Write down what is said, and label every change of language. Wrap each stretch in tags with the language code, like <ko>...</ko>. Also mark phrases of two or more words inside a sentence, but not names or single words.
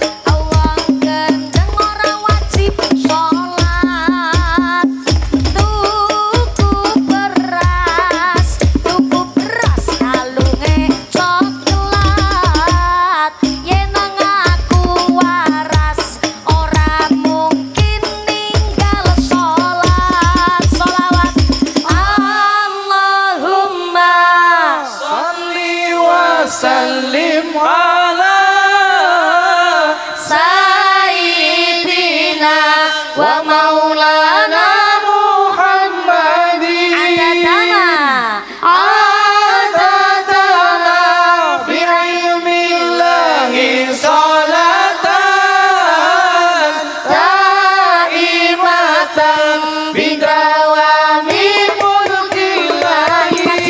<jv>ora wajib sholat tuku beras kalunge coklat yen ngaku waras ora mungkin ninggal sholat sholawat Allahumma</jv> <ar>صل وسلم على سيدنا ومولانا محمد عدد ما في علم الله صلاة دائمة بدوام ملك الله.</ar>